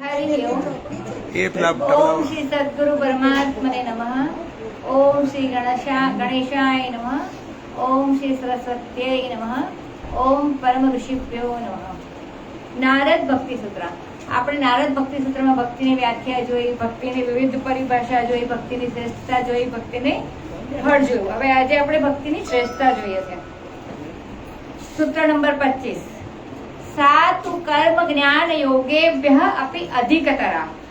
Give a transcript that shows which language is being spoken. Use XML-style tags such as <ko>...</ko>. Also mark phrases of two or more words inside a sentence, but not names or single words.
<sa>ओम श्री सद्गुरु परमात्मने नमः। ओम श्री गणेशाय नमः। ओम श्री सरस्वत्यै नमः। ओम परम ऋषिभ्यो नमः। नारद भक्ति सूत्र।</sa> <gu>આપણે નારદ ભક્તિ સૂત્રમાં ભક્તિની વ્યાખ્યા જોઈ, ભક્તિની વિવિધ પરિભાષા જોઈ, ભક્તિની શ્રેષ્ઠતા જોઈ, ભક્તિને ફળ જોયું. હવે આજે આપણે ભક્તિની શ્રેષ્ઠતા જોઈએ છે. સૂત્ર નંબર</gu> <sa>25. સાતુ કર્મ જ્ઞાન યોગેભ્યઃ અપી અધિકતરા.</sa>